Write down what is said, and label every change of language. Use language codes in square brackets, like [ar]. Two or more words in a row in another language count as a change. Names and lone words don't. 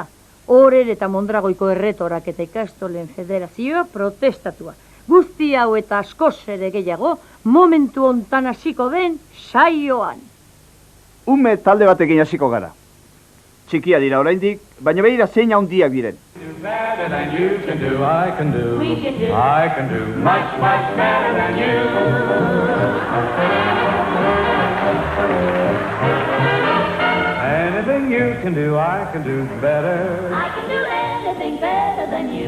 [eu] Orer eta Mondragoiko erretorak eta ikastolen federazioa protestatua. Guzti hau eta askoz ere gehiago, momentu hontan hasiko den saioan. Ume talde batekin hasiko gara. Txikia dira oraindik, baina behira zein handiak diren. [en] Anything you can do, I can do better. I can do anything better than you.